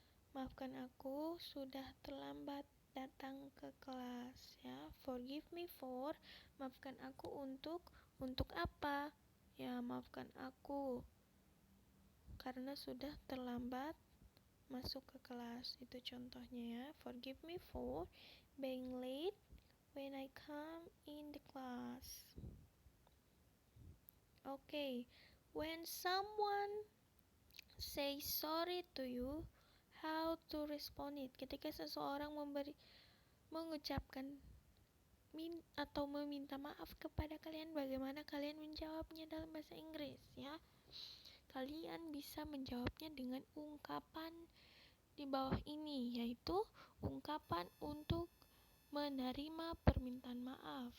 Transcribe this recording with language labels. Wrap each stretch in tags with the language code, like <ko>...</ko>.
<id>Maafkan aku sudah terlambat datang ke kelas ya. Forgive me for, maafkan aku untuk apa? Ya, maafkan aku karena sudah terlambat masuk ke kelas. Itu contohnya ya.</id> <en>Forgive me for being late when I come in the class. Okay, when someone say sorry to you, how to respond it?</en> <id>Ketika seseorang mengucapkan atau meminta maaf kepada kalian, bagaimana kalian menjawabnya dalam bahasa Inggris ya? Kalian bisa menjawabnya dengan ungkapan di bawah ini, yaitu ungkapan untuk menerima permintaan maaf.</id>